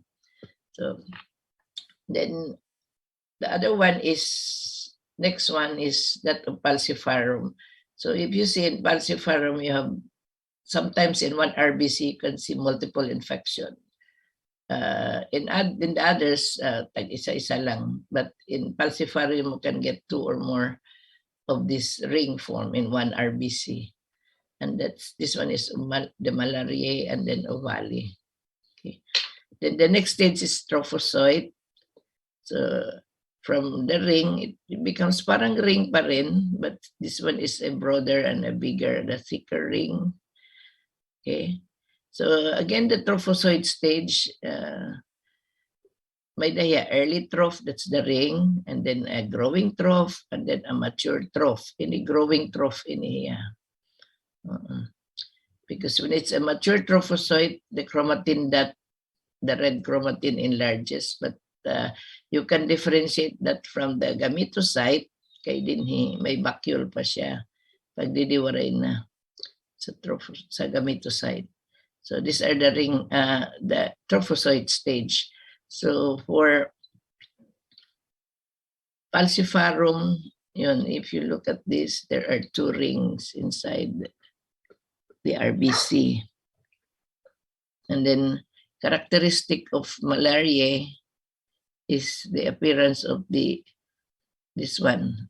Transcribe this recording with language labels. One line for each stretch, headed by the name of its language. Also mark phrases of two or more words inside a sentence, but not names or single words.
English: So then the other one next one is that of falciparum. So if you see in falciparum, you have sometimes in one RBC you can see multiple infection. In the others,
Waray: tag isa-isa lang.
English: But in falciparum, you can get 2 or more of this ring form in one RBC. And this one is the Malaria and then ovale. Okay. Then the next stage is trophozoite. So from the ring, it becomes
Filipino: parang ring pa rin,
English: but this one is a broader and a bigger, the thicker ring. Okay. So again, the trophozoite stage, may early troph, that's the ring, and then a growing troph, and then a mature troph.
Waray: Ini
English: growing troph
Waray: ini ya.
English: Because when it's a mature trophozoite, the chromatin the red chromatin enlarges, but you can differentiate that from the gametocyte,
Waray: kay dinhi may vacuole pa siya pag didiwaray na sa gametocyte.
English: So these are the trophozoite stage. So for falciparum, if you look at this, there are 2 rings inside the RBC. And then characteristic of Malaria is the appearance of this one.